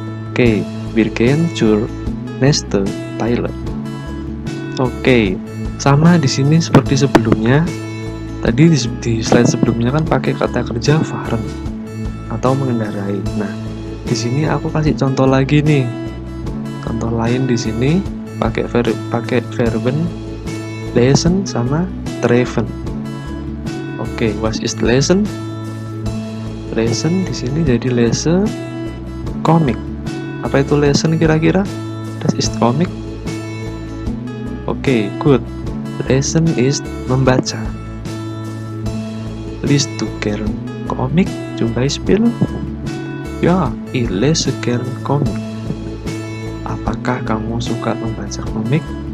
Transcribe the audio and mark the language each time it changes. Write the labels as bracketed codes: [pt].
[de] Oke, wir gehen zur nächsten Teil. [id] Oke, sama di sini seperti sebelumnya. Tadi di slide sebelumnya kan pakai kata kerja fahren atau mengendarai. Nah, di sini aku kasih contoh lagi nih. Contoh lain di sini pakai verben lesen sama treffen. [de] Oke, was ist lesen? Lesen [id] di sini jadi [de] lese komik. [id] Apa itu lesen kira-kira? [de] Das ist komik. [id] Oke, [en] good. [id] Lesen ist membaca. [de] Liest du gern Komik zum Beispiel? Ja, ich lese gern Komik. [id] Apakah kamu suka membaca komik?